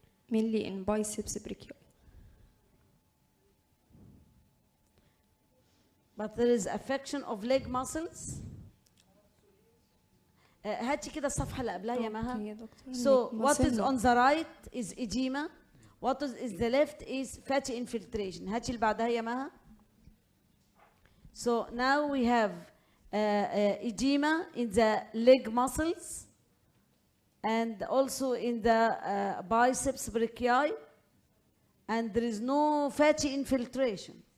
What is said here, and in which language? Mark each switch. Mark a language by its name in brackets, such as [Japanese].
[English] Mainly in biceps brachial. But there is affection of leg muscles. [Arabic] هاتي كده الصفحة اللي قبلها يا مها. [English] So what is on the right is edema. What is the left is fatty infiltration. [Arabic] هاتي اللي بعدها يا مها. [English] So now we have edema in the leg muscles and also in the biceps brachii, and there is no fatty infiltration.